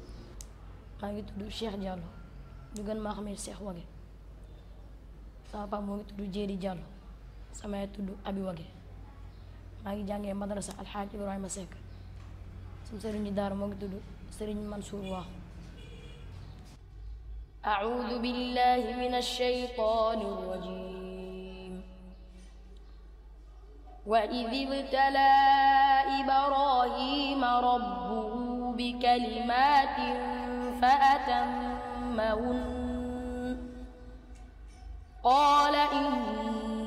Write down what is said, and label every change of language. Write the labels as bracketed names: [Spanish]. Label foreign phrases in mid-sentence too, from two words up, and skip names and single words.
[Wolof] maa ngi tudd Cheikh Diallo ñu gën maa xamee Cheikh Wague sama papa moo ngi tudd Jéeri Diallo sama yaay tudd Abi Wague maa ngi jàngee madrasa alxaaj Ibrahima Seck sama sëriñ ji daara moo ngi tudd sëriñ Mansour Waaxu. [Arabic] أعوذ بالله من الشيطان الرجيم وإذ ابتلى إبراهيم ربه بكلمات فأتمهن قال إني